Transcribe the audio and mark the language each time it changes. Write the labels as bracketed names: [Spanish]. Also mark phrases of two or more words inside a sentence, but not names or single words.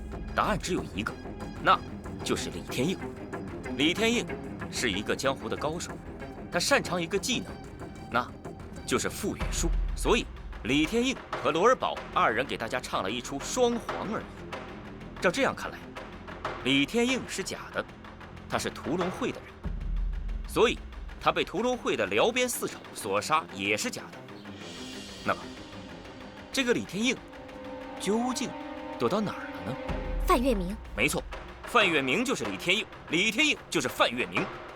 [Chinese] 答案只有一個，那就是李天應。李天應是一個江湖的高手，他擅長一個技能，那就是復原術。所以，李天應和羅爾堡二人給大家唱了一出雙簧而已。照這樣看來，李天應是假的，他是屠龍會的人，所以他被屠龍會的遼邊四丑所殺也是假的。那麼，這個李天應究竟躲到哪兒了呢？范月明。沒錯，范月明就是李天應，李天應就是范月明。